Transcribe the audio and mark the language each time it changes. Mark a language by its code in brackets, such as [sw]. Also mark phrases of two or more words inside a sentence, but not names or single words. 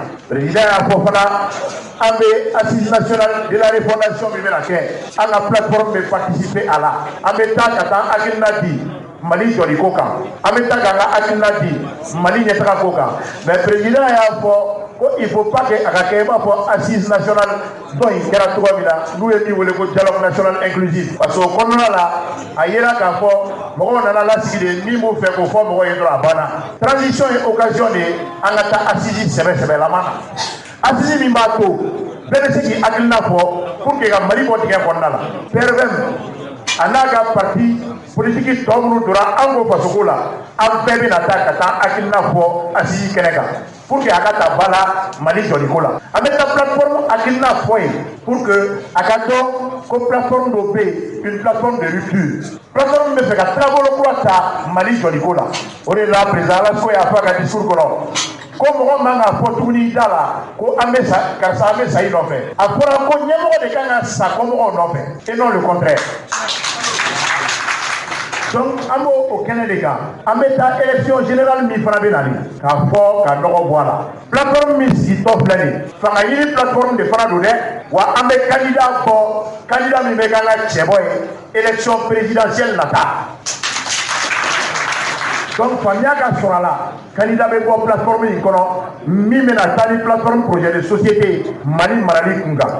[bm] Président y'a fɔ fana an bɛ [fr] assise nationale de la refondation [bm] min bɛna kɛ an ka plateforme bɛ participer a la. An bɛ taa ka taa hakilina di Mali jɔliko kan. An bɛ taa k'an ka hakilina di Mali ɲɛtagako kan. Mais président y'a fɔ ko [fr] il faut pas que [bm] a ka kɛ i b'a fɔ [fr] assise nationale [bm] dɔ in kɛra cogo min na n'u ye min wele ko [fr] dialogue national inclusif parce que [bm] o kɔnɔna la a yera k'a fɔ mɔgɔw nana lasigi de min b'u fɛ k'o fɔ mɔgɔw ye dɔrɔn a banna. Transition ye [fr] occasion de [bm] ye an ka taa assise sɛbɛsɛbɛlama na. Assise min b'a to bɛɛ bɛ se k'i hakilina fɔ [fr] pour que [bm] ka Mali bɔ dingɛ kɔnɔna la. PRFM a n'a ka [fr] parti politique [bm] tɔ minnu donna Anko Fasoko la an bɛɛ bɛna taa ka taa hakilina fɔ assise kɛnɛ kan. [fr] Pour que [bm] a ka ta ba la Mali jɔliko la. An bɛ taa plateforme hakilina fɔ ye [fr] pour que [bm] a ka dɔn ko plateforme dɔ bɛ yen [fr] une plateforme de rupture. [bm] Plateforme bɛ fɛ ka taabolo kura ta Mali jɔliko la. O de la président Alasko y'a fɔ a ka discours kɔnɔ ko mɔgɔ man ka fɔ tuguni da la ko an bɛ sa karisa an bɛ sa i nɔfɛ. A fɔra ko ɲɛmɔgɔ de kan ka sa kɔmɔgɔw nɔfɛ [fr] et non le contraire. [bm] Donc an b'o o kɛnɛ de kan an bɛ taa [fr] élection générale [bm] min fana bɛ nali k'a fɔ ka nɔgɔ bɔ a la. Plateforme min sigitɔ filɛ nin ye fanga ɲini plateforme de fana don dɛ wa an bɛ candidat bɔ candidat min bɛ k'an ka cɛbɔ ye [fr] élection présidentielle [bm] nata. Donc faamuya ka sɔrɔ a la candidat bɛ bɔ plateforme in kɔnɔ min bɛna taa ni plateforme [fr] projet de société [bm] Mali marali kun kan.